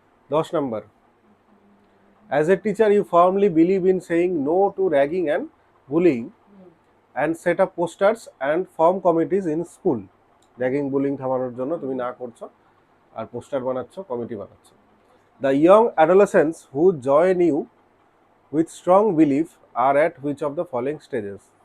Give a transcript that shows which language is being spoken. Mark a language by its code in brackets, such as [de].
[bn] 10 number, [en] as a teacher you firmly believe in saying no to ragging and bullying and set up posters and form committees in school. [bn] Ragging bullying থামানোর জন্য তুমি না করছো, আর poster বানাচ্ছ, committee বানাচ্ছ। [en] The young adolescents who join you with strong belief are at which of the following stages?